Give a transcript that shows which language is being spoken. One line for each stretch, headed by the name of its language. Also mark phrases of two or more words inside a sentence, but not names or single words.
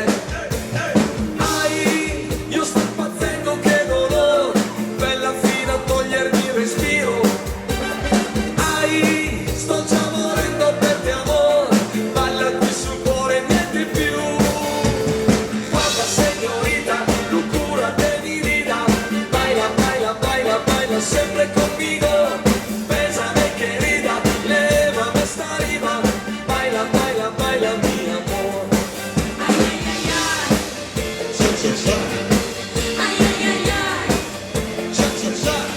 Italian: Io sto impazzendo che dolore, bella fino a togliermi il respiro. Sto già morendo per te amore, balla qui sul cuore niente più. Guarda signorita,
Spanish: locura de mi vida, baila, baila, baila, baila sempre conmigo. Bésame querida, lévame esta arriba, baila, baila, baila mi amor. Cha cha cha. Cha cha cha.